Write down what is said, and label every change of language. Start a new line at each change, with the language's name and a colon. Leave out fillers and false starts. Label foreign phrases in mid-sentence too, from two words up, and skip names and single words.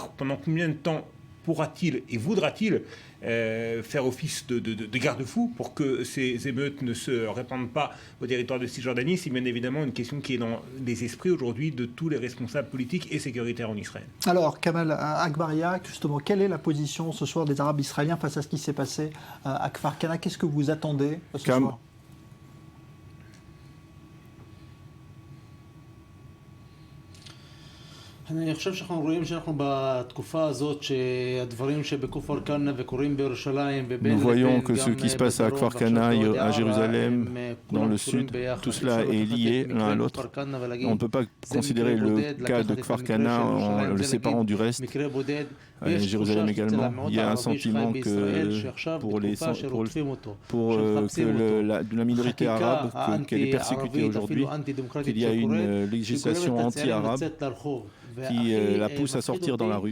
French: Pendant combien de temps pourra-t-il et voudra-t-il faire office de garde-fou pour que ces émeutes ne se répandent pas au territoire de Cisjordanie? C'est bien évidemment une question qui est dans les esprits aujourd'hui de tous les responsables politiques et sécuritaires en Israël. Alors, Kamal Akbaria, justement, quelle est la position ce soir des Arabes israéliens face à ce qui s'est passé à Kfar Kana? Qu'est-ce que vous attendez ce soir?
Hebrew: אני חושב שאנחנו רואים שאנחנו בתקופה הזאת שהדברים שבכפר כנא וקורים בירושלים ובין
French: Nous voyons que ce qui se passe à Kfar Kana, à Jérusalem, dans le sud, tout cela est lié l'un à l'autre. On ne peut pas considérer le cas de Kfar Kana en le séparant du reste. Jérusalem également. Il y a un sentiment que pour la minorité arabe, qu'elle est persécutée aujourd'hui, qu'il y a une législation anti-arabe qui la pousse à sortir dans la rue.